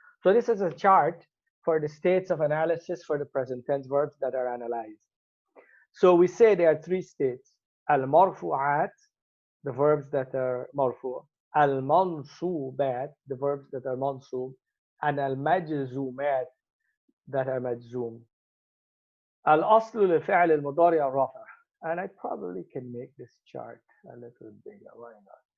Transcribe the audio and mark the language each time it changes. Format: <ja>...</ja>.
<en>So this is a chart for the states of analysis for the present tense verbs that are analyzed. So we say there are 3 states. المرفوعات, the verbs that are marfu'. المنصوبات, the verbs that are mansub. And المجزومات, that are majzoom.</en> <ar>الأصل للفعل المضارع الرفع.</ar> <en>And I probably can make this chart a little bigger. Why not?</en>